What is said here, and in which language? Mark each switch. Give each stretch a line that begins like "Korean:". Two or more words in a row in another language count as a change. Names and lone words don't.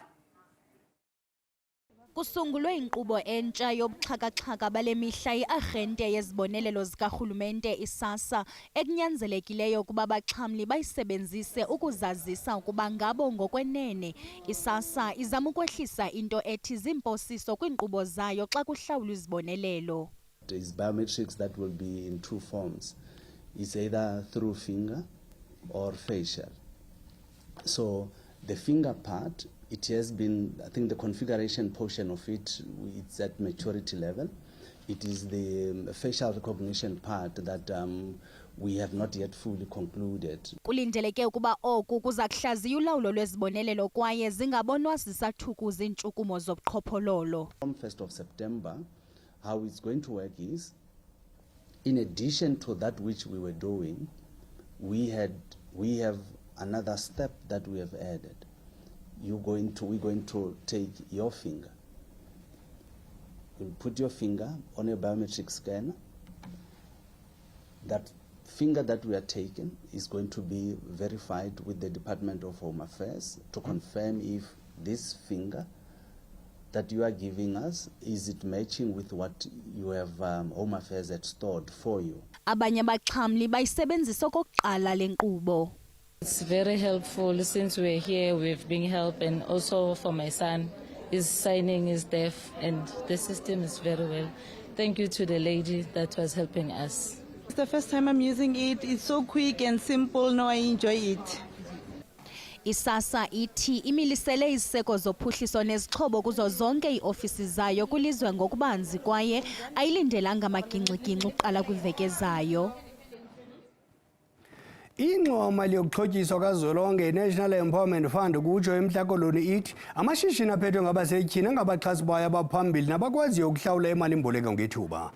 Xhosa: Kusungulwe inkqubo entsha yobuxhakaxhaka bale mihla iarhente yezibonelelo zikarhulumente isasa ekunyanzelekileyo ukuba abaxhamli bayisebenzise ukuzazisa ukuba ngabo ngokwenene. Isasa izama ukwehlisa into ethi zimposiso kwiinkqubo zayo xa kuhlawulwa izibonelelo.
English: There is biometrics that will be in two forms. It's either through finger or facial. So the finger part, it has been, I think the configuration portion of it, it's at maturity level. It is the facial recognition part that we have not yet fully concluded.
Xhosa: Kulindeleke ukuba oku kuza kuhlaziya ulawulo lwezibonelelo kwaye zingabonwa zisathukuza iintshukumo zobuqhophololo.
English: From 1st of September, how it's going to work is, in addition to that which we were doing, we have another step that we have added. We're going to take your finger. You'll put your finger on a biometric scanner. That finger that we are taking is going to be verified with the Department of Home Affairs to confirm if this finger that you are giving us, is it matching with what you have Home Affairs had stored for you.
Xhosa: Abanye abaxhamli bayisebenzisa okokuqala le nkqubo.
English: It's very helpful. Since we're here, we've been helped, and also for my son, his signing is deaf, and the system is very well. Thank you to the lady that was helping us. It's the first time I'm using it. It's so quick and simple. Now I enjoy it.
Xhosa: Isasa ithi imilisele iziseko zophuhliso nezixhobo kuzo zonke iiofisi zayo kwilizwe ngokubanzi kwaye ayilindelanga amagingxi-gingxi uqala kwiveki ezayo. Ingxowa-mali yokuxhotyiswa kazwelonke i-National Empowerment Fund kutsho eMhlakoloni ithi amashishini aphethwe ngabasetyhini angabaxhasi bayo abaphambili nabakwaziyo ukuhlawula imali-mboleko ngethuba.